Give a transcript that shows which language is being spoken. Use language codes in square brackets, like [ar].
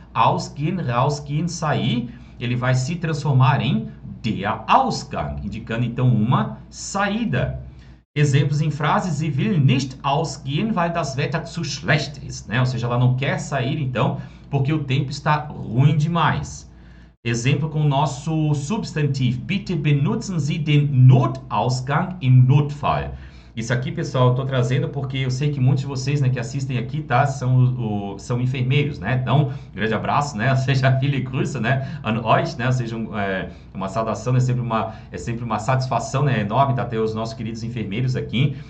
[pt] Ausgehen, rausgehen, sair, ele vai se transformar em der Ausgang, indicando então uma saída. Exemplos em frases: [de] Sie will nicht ausgehen, weil das Wetter zu schlecht ist, [pt] né? Ou seja, ela não quer sair então porque o tempo está ruim demais. Exemplo com o nosso substantivo. [de] Bitte benutzen Sie den Notausgang im Notfall. [pt] Isso aqui, pessoal, eu estou trazendo porque eu sei que muitos de vocês, né, que assistem aqui, tá, são enfermeiros, né? Então, um grande abraço, né? Ou seja, [de] viele Grüße, [pt] né, [de] an euch, [pt] né? Ou seja, uma saudação, é sempre uma satisfação, né, enorme, tá, ter os nossos queridos enfermeiros aqui.